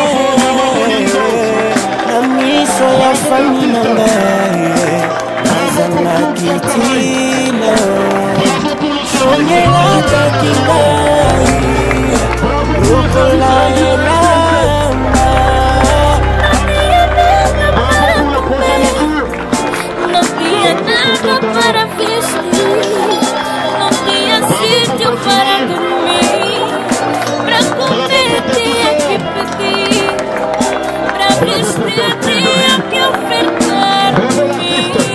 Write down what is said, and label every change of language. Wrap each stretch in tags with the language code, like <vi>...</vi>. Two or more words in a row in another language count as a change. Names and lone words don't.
<ln>na miso ya fami na ngai nazanga kitina sonyelaka kingai lokola elamba</ln> <pt>no tinha nada para vestir, não tinha sítio para dormir, pra comer tinha que pedir, pra vestir tinha que ofertar mim.</pt>